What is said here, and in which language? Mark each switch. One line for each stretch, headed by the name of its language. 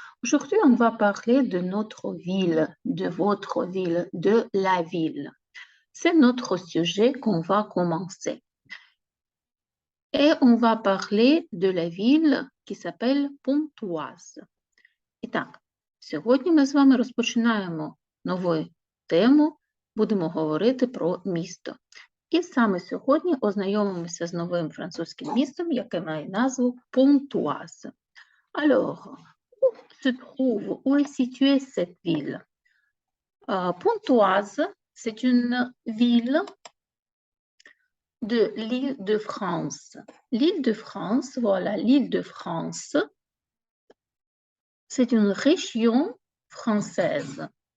French: Aujourd'hui, on va parler de notre ville, de votre ville, de la ville. C'est notre sujet qu'on va commencer. Et on va parler de la ville qui s'appelle Понтуаз.
Ukrainian: І так, сьогодні ми з вами розпочинаємо нову тему, будемо говорити про місто. І саме сьогодні ознайомимося з новим французьким містом, яке має назву Понтуаз.
French: Alors, où est située cette ville? Pontoise, c'est une ville de l'île de France. L'île de France, voilà, l'île de France, c'est une région française.